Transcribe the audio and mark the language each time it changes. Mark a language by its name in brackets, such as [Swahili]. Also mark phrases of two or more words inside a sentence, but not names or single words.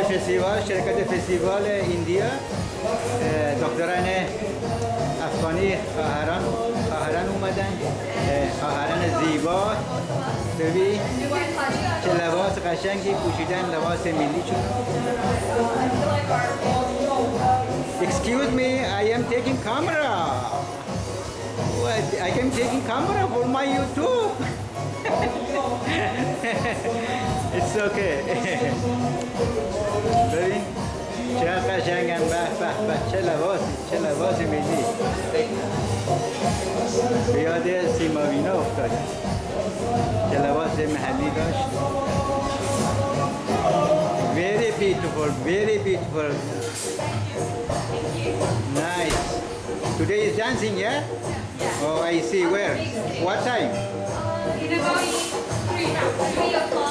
[Persian] فستیوال شرکت فستیوال ایندیا دختران افغانی خواهران اومدن خواهران زیبا ببین چه لباس قشنگی پوشیدن لباس ملی چون [English] Excuse me, I am taking camera. What? I am taking camera for my YouTube. It's okay. [Persian] ببین چه قشنگن به چه لباس ملی به یاد سیماوینا افتاد چه لباس محلی داشت [English] very beautiful nice today is dancing yeah oh I see where what time In about 3 o'clock.